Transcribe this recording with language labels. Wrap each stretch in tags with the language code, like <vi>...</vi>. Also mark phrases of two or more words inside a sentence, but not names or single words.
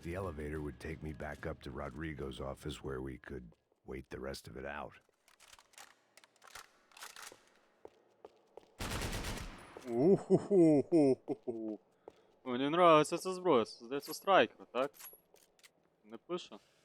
<en>The elevator would take me back up to Rodrigo's office where we could wait the rest of it out. Уху-ху-ху-ху-ху.</en> <uk>Мені нравиться ця зброя. Це, здається, страйкер, так? Не пише?</uk>